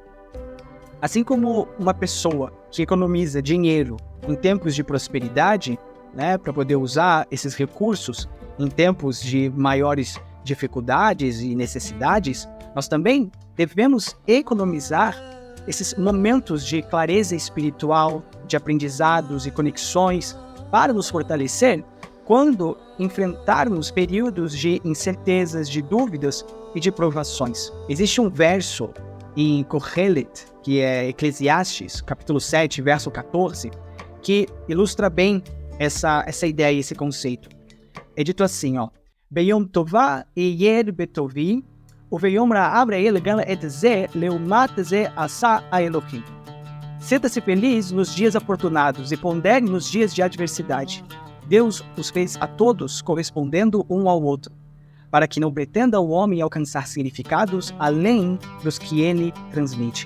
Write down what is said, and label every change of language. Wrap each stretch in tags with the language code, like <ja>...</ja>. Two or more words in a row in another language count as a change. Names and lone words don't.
<pt>Assim como uma pessoa que economiza dinheiro em tempos de prosperidade, para poder usar esses recursos em tempos de maiores dificuldades e necessidades, nós também devemos economizar esses momentos de clareza espiritual, de aprendizados e conexões para nos fortalecer quando enfrentarmos períodos de incertezas, de dúvidas e de provações. Existe um verso em Kohelet, que é Eclesiastes, capítulo 7, verso 14, que ilustra bem essa ideia, esse conceito. É dito assim,</pt> <he>ביום טובה היה בטוב וביום רעה ראה גם את זה לעמת זה עשה האלהים.</he> <pt>Sinta-se feliz nos dias afortunados e pondere nos dias de adversidade. Deus os fez a todos correspondendo um ao outro, para que não pretenda o homem alcançar significados além dos que ele transmite.</pt>